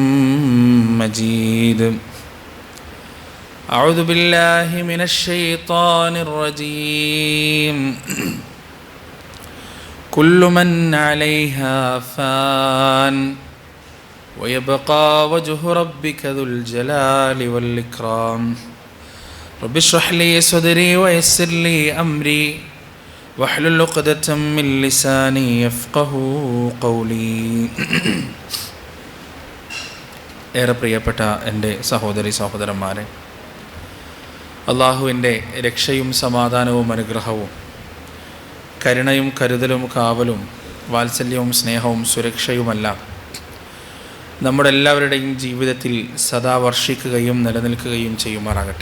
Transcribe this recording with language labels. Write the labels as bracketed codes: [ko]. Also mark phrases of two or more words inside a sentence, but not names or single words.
[ar] مجيد أعوذ بالله من الشيطان الرجيم كل من عليها فان ويبقى وجه ربك ذو الجلال والإكرام رب اشرح لي صدري ويسر لي أمري واحلل عقدة من لساني يفقهوا قولي [ml] ഏറെ പ്രിയപ്പെട്ട എൻ്റെ സഹോദരി സഹോദരന്മാരെ, അള്ളാഹുവിൻ്റെ രക്ഷയും സമാധാനവും അനുഗ്രഹവും കരുണയും കരുതലും കാവലും വാത്സല്യവും സ്നേഹവും സുരക്ഷയുമെല്ലാം നമ്മുടെ എല്ലാവരുടെയും ജീവിതത്തിൽ സദാ വർഷിക്കുകയും നിലനിൽക്കുകയും ചെയ്യുമാറാകട്ടെ.